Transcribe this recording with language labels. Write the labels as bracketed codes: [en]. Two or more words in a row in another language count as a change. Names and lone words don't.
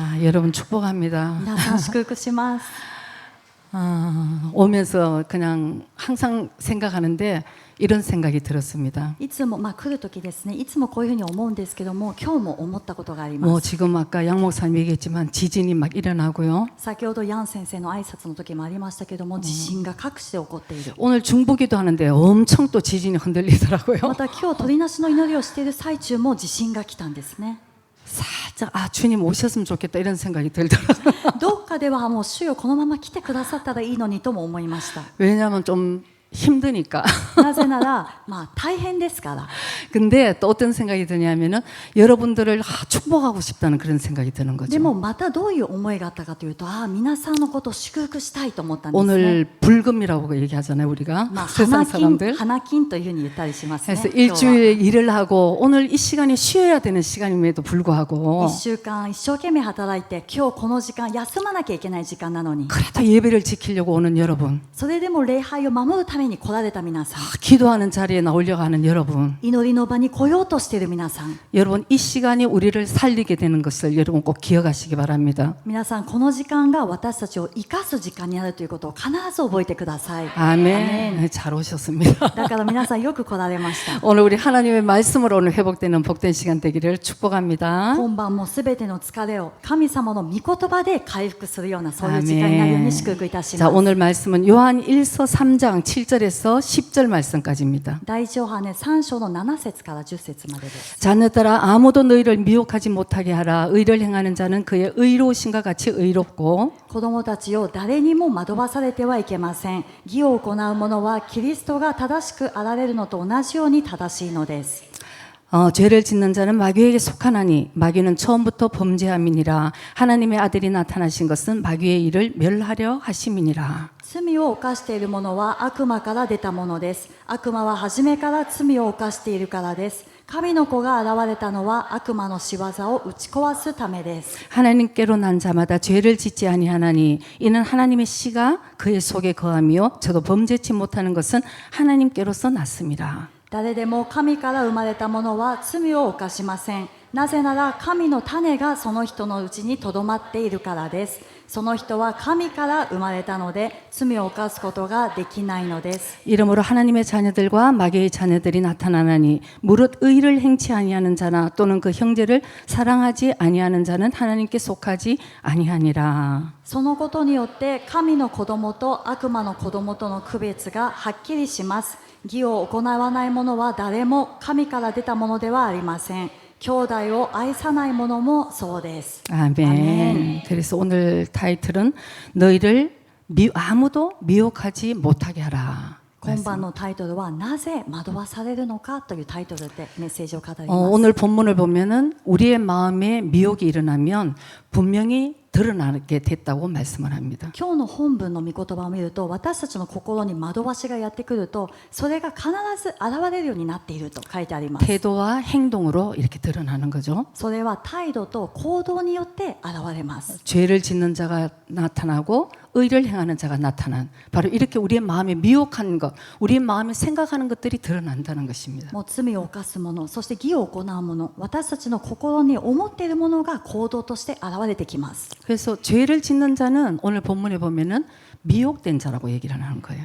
[ko] 여러분 축복합니다. [ja] 皆さん祝福します。 [ko] 오면서 그냥 항상 생각하는데 이런 생각이 들었습니다. [ja] いつも来る時ですね、いつもこういうふうに思うんですけども、今日も思ったことがあり 뭐 ます。 [ko] 지금 아까 양 목사님 얘기했지만 지진이 막 일어나고요. [ja] 先ほどヤン先生の挨拶の時もありましたけども、地震が各地で起こっている。 [ko] 오늘 중보기도 하는데 엄청 또 지진이 흔들리더라고요. [ja] また今日取りなしの祈りをしている最中も地震が来たんですね。 [ko] 살짝 주님 오셨으면 좋겠다 이런 생각이 들더라고요. [ja] どっかではもう主よこのまま来てくださったらいいのにとも思いました。 [ko] 왜냐하면 좀 힘드니까. [ja] なぜなら大変ですから。 [ko] 근데 또 어떤 생각이 드냐면은 여러분들을 축복하고 싶다는 그런 생각이 드는 [ja] で [ko] 거죠. [ja] もまたどういう思いがあったかというと、皆さんのことを祝福したいと思ったんですね。 [ko] 오늘 불금이라고 얘기하잖아요, 우리가. 세상 사람들. [ja] 花金というふうに言ったりしますね。 [ko] 그래서 [ja] 今日は [ko] 일주일 일을 하고 오늘 이 시간이 쉬어야 되는 시간임에도 불구하고 [ja] 1 週間一生懸命働いて、今日この時間休まなきゃいけない時間なのに、 [ko] 그래도 예배를 지키려고 오는 여러분, [ja] それでも礼拝を守るために来られた皆さん、 [ko] 기도하는 자리에 나오려고 하는 여러분, [ja] 祈りの場に来ようとしている皆さん、 [ko] 여러분 이 시간이 우리를 살리게 되는 것을 여러분 꼭 기억하시기 바랍니다. [ja] 皆さんこの時間が私たちを生かす時間になるということを必ず覚えてください。 [ko] 아멘. 네, 잘 오셨습니다. [ja] だから皆さんよく来られました。 [ko] 오늘 우리 하나님의 말씀으로 오늘 회복되는 복된 시간 되기를 축복합니다. [ja] 今晩もすべての疲れを神様の御言葉で回復するような、そういう時間になるように祝福いたし [ko] 자, [ja] ます。 [ko] 오늘 말씀은 요한 1서 3장 7절에서 10절 말씀까지입니다. [ja] 第一ヨハネ3章の7節から10節までです。 [ko] 자녀들아 아무도 너희를 미혹하지 못하게 하라. 의를 행하는 자는 그의 의로우신과 같이 의롭고 [ja] 子供たちを誰にも惑わされてはいけません。義を行う者はキリストが正しくあられるのと同じように正しいのです。 [ko] 죄를 짓는 자는 마귀에게 속하나니 마귀는 처음부터 범죄함이니라. 하나님의 아들이 나타나신 것은 마귀의 일을 멸하려 하심이니라. [ja] 罪を犯している者は悪魔から出たものです。悪魔は初めから罪を犯しているからです。神の子が現れたのは悪魔の仕業を打ち壊すためです。 [ko] 하나님께로 난 자마다 죄를 짓지 아니하나니 이는 하나님의 씨가 그의 속에 거하며 저도 범죄치 못하는 것은 하나님께로서 났습니다. [ja] 誰でも神から生まれた者は罪を犯しません。なぜなら神の種がその人のうちにとどまっているからです。その人は神から生まれたので罪を犯すことができないのです。 [ko] 이러므로 하나님의 자녀들과 마귀의 자녀들이 나타나나니 무릇 의를 행치 아니하는 자나 또는 그 형제를 사랑하지 아니하는 자는 하나님께 속하지 아니하니라. [ja] そのことによって神の子供と悪魔の子供との区別がはっきりします。義を行わない者は誰も神から出たものではありません。兄弟を愛さない者もそうです。 [ko] 아멘. 그래서 오늘 타이틀은 너희를 아무도 미혹하지 못하게 하라. [ja] 今晩のタイトルはなぜ惑わされるのかというタイトルでメッセージを語ります。 [ko] 오늘 본문을 보면은 우리의 마음에 미혹이 일어나면 분명히 드러나게 됐다고 말씀을 합니다. [ja] 今日の本文の御言葉を見ると、私たちの心に惑わしがやってくると、それが必ず現れるようになっていると書いてあります。 [ko] 태도와 행동으로 이렇게 드러나는 거죠. [ja] それは態度と行動によって現れます。 [ko] 죄를 짓는 자가 나타나고 의를 행하는 자가 나타난, 바로 이렇게 우리의 마음에 미혹한 것, 우리의 마음에 생각하는 것들이 드러난다는 것입니다. [ja] もう罪を犯す者、そして義を行う者、私たちの心に思っているものが行動として現れてきます。 [ko] 그래서 죄를 짓는 자는 오늘 본문에 보면은 미혹된 자라고 얘기를 하는 거예요.